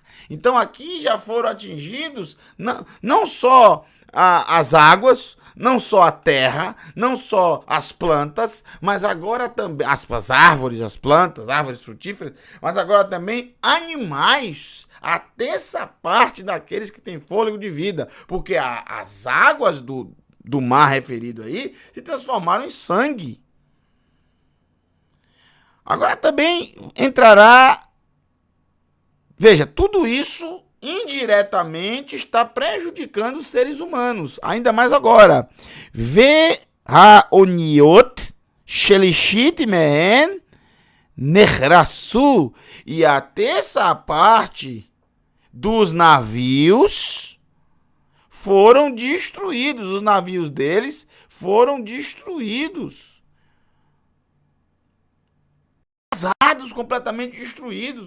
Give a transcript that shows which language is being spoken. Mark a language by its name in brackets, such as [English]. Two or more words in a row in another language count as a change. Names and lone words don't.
[Portuguese] Então aqui já foram atingidos não só as águas, não só a terra, não só as plantas, mas agora também as árvores, as plantas, árvores frutíferas, mas agora também animais, a terça parte daqueles que têm fôlego de vida, porque as águas do mar referido aí se transformaram em sangue. Agora também entrará, veja, tudo isso indiretamente está prejudicando os seres humanos, ainda mais agora. [Hebrew] והאניות שלישית מהן נהרסו, [Portuguese] e a terça parte dos navios foram destruídos. Os navios deles foram destruídos. Arrasados, completamente destruídos.